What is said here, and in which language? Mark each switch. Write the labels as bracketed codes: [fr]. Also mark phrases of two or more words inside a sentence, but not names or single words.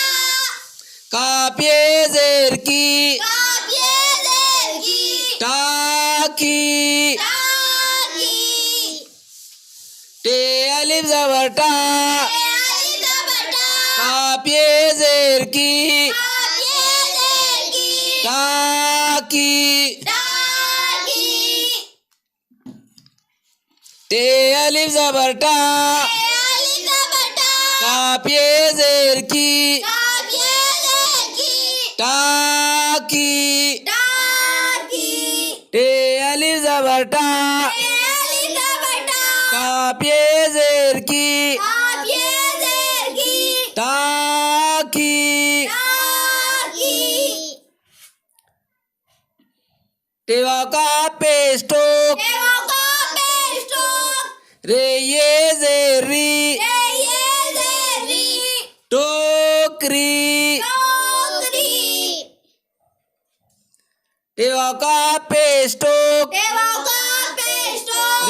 [ur] کاف یے زیر کی کاف یے زیر کی टाकी टा زبر ٹا الف زبر ٹا کاف یے زیر کی کاف یے زیر کی ٹا کی ٹا کی ٹے الف زبر ٹا الف زبر ٹا کاف یے زیر کی کاف یے زیر کی ٹا کی ٹا کی ٹے الف زبر ٹا الف زبر ٹا کاف یے زیر کی کاف یے زیر کی ٹا کی ٹا کی टेवा का पेस्टोक देवों का पेस्टोक رے یے زیری رے یے زیری टोकरी टोकरी टेवा का पेस्टोक देवों का पेस्टोक